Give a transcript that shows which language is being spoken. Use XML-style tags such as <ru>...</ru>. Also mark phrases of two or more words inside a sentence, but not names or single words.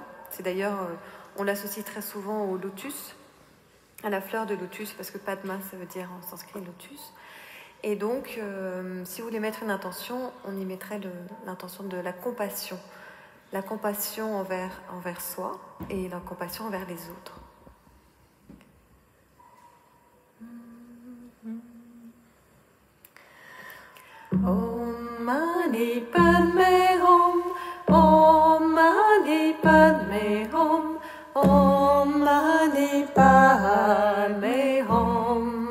<fr>C'est d'ailleurs, on l'associe très souvent au lotus, à la fleur de lotus, parce que Padma ça veut dire en sanskrit lotus. Et donc, si vous voulez mettre une intention, on y mettrait l'intention de la compassion envers soi et la compassion envers les autres.</fr> <sa>Om Mani Padme Hum, Om Mani Padme Hum, Om Mani Padme Hum.</sa>